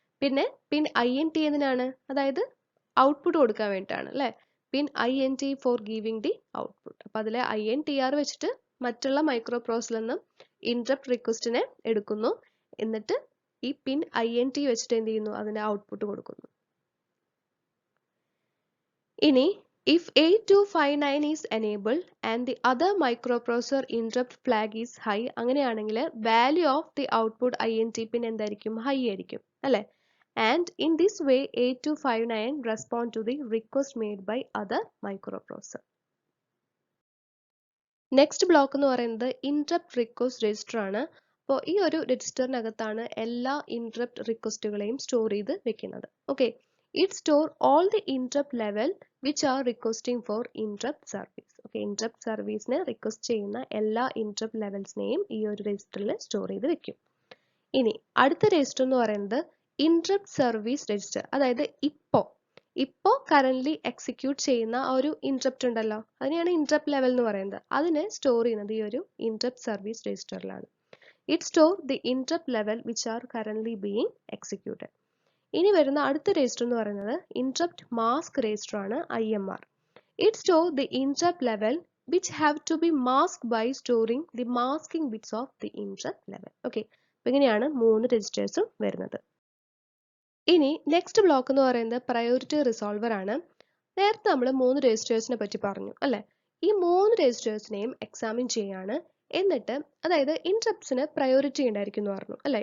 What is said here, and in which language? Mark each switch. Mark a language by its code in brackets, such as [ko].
[ml] പിന്നെ പിൻ INT എന്തിനാണ്, അതായത് ഔട്ട്പുട്ട് കൊടുക്കാൻ വേണ്ടിയിട്ടാണ് അല്ലെ, [en] Pin INT for giving the output. [ml] അപ്പൊ അതിലെ INTR വെച്ചിട്ട് മറ്റുള്ള മൈക്രോപ്രോസസറിൽ നിന്ന് ഇന്ററപ്റ്റ് റിക്വസ്റ്റിനെ എടുക്കുന്നു, എന്നിട്ട് ഈ പിൻ INT വെച്ചിട്ട് എന്ത് ചെയ്യുന്നു, അതിന്റെ ഔട്ട്പുട്ട് കൊടുക്കുന്നു. ഇനി [en] If 8259 is enabled and the other microprocessor interrupt flag is high, [ml] അങ്ങനെയാണെങ്കിൽ [en] value of the output INT pin [ml] എന്തായിരിക്കും? High ആയിരിക്കും, അല്ലേ? [en] And in this way 8259 respond to the request made by other microprocessor. [ml] Next block എന്ന് പറയുന്നത് interrupt request register ആണ്. അപ്പോൾ ഈ ഒരു രജിസ്റ്ററിനകത്താണ് എല്ലാ ഇന്ററപ്റ്റ് റിക്വസ്റ്റുകളെയും സ്റ്റോർ ചെയ്ത് വെക്കുന്നത്. [en] Okay, it store all the interrupt level which are requesting for interrupt service. [ml] Okay, interrupt സർവീസിന് റിക്വസ്റ്റ് ചെയ്യുന്ന എല്ലാ ഇന്ററപ്റ്റ് ലെവൽസിനെയും ഈ ഒരു രജിസ്റ്ററിൽ സ്റ്റോർ ചെയ്ത് വെക്കും. ഇനി അടുത്ത രജിസ്റ്റർ എന്ന് പറയുന്നത് ഇന്ററപ്റ്റ് സർവീസ് രജിസ്റ്റർ. അതായത് ഇപ്പോൾ കറന്റ് എക്സിക്യൂട്ട് ചെയ്യുന്ന ആ ഒരു ഇന്ററപ്റ്റ് ഉണ്ടല്ലോ, അതിനെയാണ് ഇന്ററപ്റ്റ് ലെവൽ എന്ന് പറയുന്നത്. അതിനെ സ്റ്റോർ ചെയ്യുന്നത് ഈ ഒരു interrupt service രജിസ്റ്ററിലാണ്. [en] It store the interrupt level which are currently being executed. [ml] ഇനി വരുന്ന അടുത്ത രജിസ്റ്റർ എന്ന് പറയുന്നത് ഇന്ററപ്റ്റ് മാസ്ക് രജിസ്റ്റർ ആണ്, IMR. [en] it store the [ml] interrupt level [en] which have to be masked by storing the masking bits of the interrupt level. [ml] Okay, അപ്പോൾ ഇങ്ങനെയാണ് 3 രജിസ്റ്റേഴ്സും വരുന്നത്. ഇനി നെക്സ്റ്റ് ബ്ലോക്ക് എന്ന് പറയുന്നത് പ്രയോറിറ്റി റിസോൾവർ ആണ്. നേരത്തെ നമ്മൾ 3 രജിസ്റ്റേഴ്സിനെ പറ്റി പറഞ്ഞു, അല്ലെ? ഈ 3 രജിസ്റ്റേഴ്സിനെയും എക്സാമിൻ ചെയ്യാണ്. എന്നിട്ട് അതായത് ഇന്ററപ്റ്റ്സിന് പ്രയോറിറ്റി ഉണ്ടായിരിക്കും എന്ന് പറഞ്ഞു, അല്ലെ?